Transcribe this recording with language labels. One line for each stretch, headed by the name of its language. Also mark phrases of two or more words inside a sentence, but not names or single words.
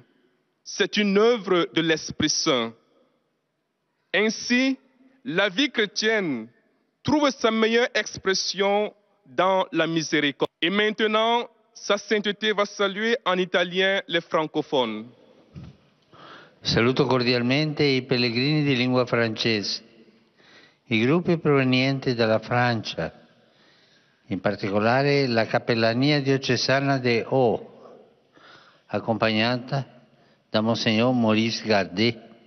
French: C'est une œuvre de l'Esprit Saint. Ainsi, la vie chrétienne trouve sa meilleure expression dans la miséricorde. Et maintenant, Sa Sainteté va saluer en italien les francophones.
Italian: Saluto cordialmente i pellegrini di lingua francese, i gruppi provenienti dalla Francia, in particolare la Cappellania diocesana
French: de Haut,
Italian: accompagnata da Monsignor Maurice Gardet.